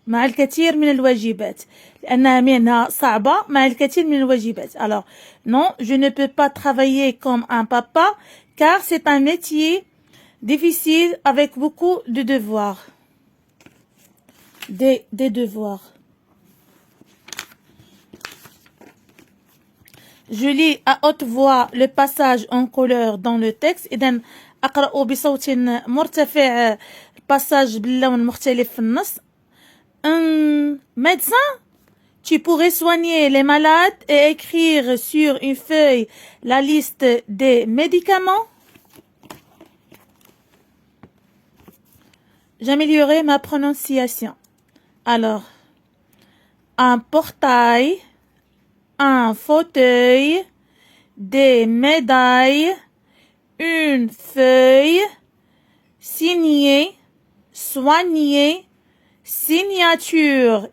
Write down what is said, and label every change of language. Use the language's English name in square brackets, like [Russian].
[Arabic] مع الكثير من الواجبات، لأنها مهنة صعبة مع الكثير من الواجبات. [French] Alors non, je ne peux pas travailler comme un papa, car c'est un métier difficile avec beaucoup de devoirs. Des devoirs. Je lis à haute voix le passage en couleur dans le texte. [Arabic] إذا أقرأ بصوت مرتفع passage باللون مختلف في النص. [French] Un médecin, tu pourrais soigner les malades et écrire sur une feuille la liste des médicaments. J'améliorerai ma prononciation. Alors, un portail, un fauteuil, des médailles, une feuille, signer, soigner, signature.